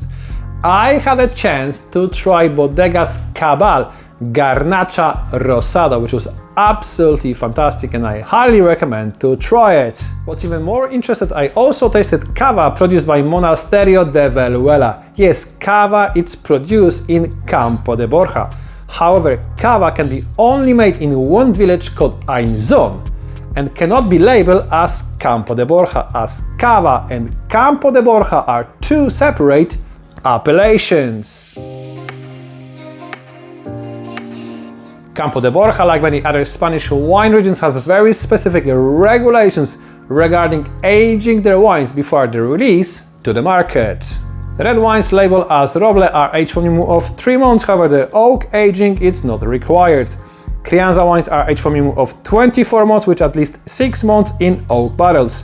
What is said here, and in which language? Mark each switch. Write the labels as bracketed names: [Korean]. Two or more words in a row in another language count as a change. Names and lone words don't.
[English] I had a chance to try Bodegas Cabal Garnacha Rosado, which was absolutely fantastic and I highly recommend to try it. What's even more interesting, I also tasted cava produced by Monasterio de Veluela. Yes, cava it's produced in Campo de Borja. However, cava can be only made in one village called Ainzon and cannot be labeled as Campo de Borja, as cava and Campo de Borja are two separate appellations. Campo de Borja, like many other Spanish wine regions, has very specific regulations regarding aging their wines before their release to the market. The red wines labeled as Roble are aged for a minimum of 3 months, however the oak aging is not required. Crianza wines are aged for a minimum of 24 months with at least 6 months in oak barrels.